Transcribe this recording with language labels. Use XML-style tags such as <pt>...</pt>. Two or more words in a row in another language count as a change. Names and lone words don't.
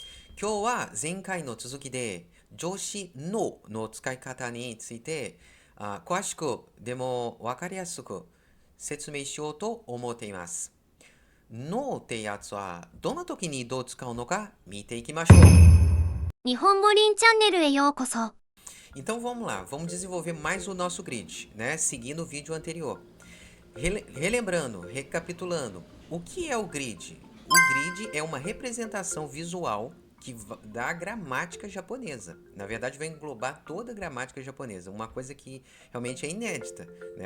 <ja>今日は前回の続きで、助詞の使い方について、詳しく、でも分かりやすく説明しようと思っています。のってやつは、どの時にどう使うのか見ていきましょう。日本語リンチャンネルへようこそ。</ja> <pt>Então vamos lá, vamos desenvolver mais o nosso grid, né? Seguindo o vídeo anterior. Relembrando, recapitulando, o que é o grid? O grid é uma representação visual da gramática japonesa. Na verdade, vai englobar toda a gramática japonesa, uma coisa que realmente é inédita, né?</pt>